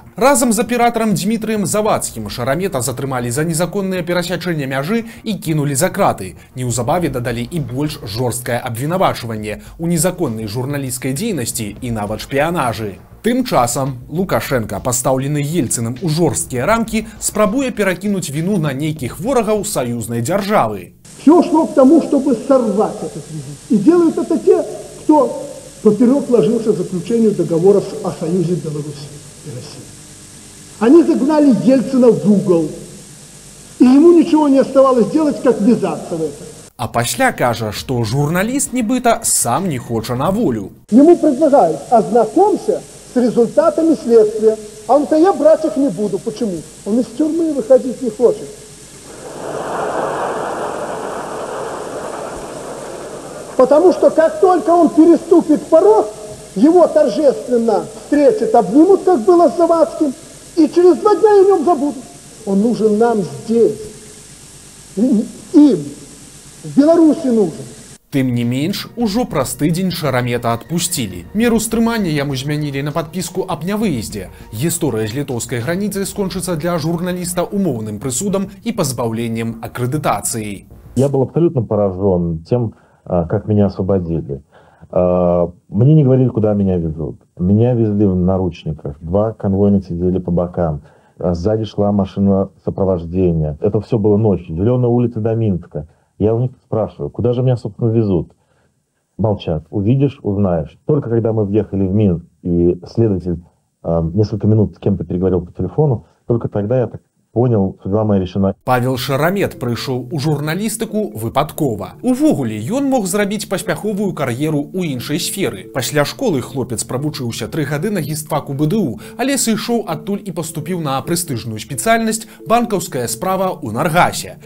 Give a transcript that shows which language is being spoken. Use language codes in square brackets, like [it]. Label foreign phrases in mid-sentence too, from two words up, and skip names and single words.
[be] Разам з аператарам Дмітрыем Завадскім Шарамета затрымалі за незаконнае перасячэнне мяжы і кінулі за краты. Неўзабаве дадалі і больш жорсткае абвінавачванне у незаконнай журналісцкай дзейнасці і нават шпіянажы. Тым часам Лукашенко, пастаўлены Ельцыным у жорсткія рамкі, спрабуе перакінуць віну на нейкіх ворагаў саюзнай дзяржавы. [ru] Все шло к тому, чтобы сорвать этот визит. И делают это те, кто поперек ложился заключению договора о союзе Беларуси и России. Они загнали Ельцина в угол, и ему ничего не оставалось делать, как ввязаться в это. [be] А пасля кажа, што журналіст нібыта сам не хоча на волю. [ru] Ему предлагают: ознакомься с результатами следствия. А он-то: я брать их не буду. Почему? Он из тюрьмы выходить не хочет. Потому что как только он переступит порог, его торжественно встретят, обнимут, как было с Завадским, и через 2 дня о нем забудут. Он нужен нам здесь. Им. В Беларусі нужен. [be] Тым не менш, ужо праз тыдзень Шарамета адпусцілі. Меру стрымання яму змянілі на падпіску аб нявыездзе. Гісторыя з літоўскай граніцай скончыцца для журналіста умоўным прысудам і пазбаўленнем акрэдытацыі. [ru] Я был абсолютно поражен тем, как меня освободили. Мне не говорили, куда меня везут. Меня везли в наручниках. 2 конвойных сидели по бокам. Сзади шла машина сопровождения. Это все было ночью. Зеленая улица до Минска. Я у них спрашиваю, куда же меня, собственно, везут? Молчат. Увидишь, узнаешь. Только когда мы въехали в Минск, и следователь несколько минут с кем-то переговорил по телефону, только тогда я так понял, судьба моя решена. [be] Павел Шарамет прыйшоў у журналістыку выпадкова. Увогуле, ён мог зрабіць паспяховую кар'еру ў іншай сферы. Пасля школы хлопец правучыўся 3 гады на гістфаку БДУ, але сышоў адтуль і паступіў на прэстыжную спецыяльнасць банкаўская справа ў Наргасе.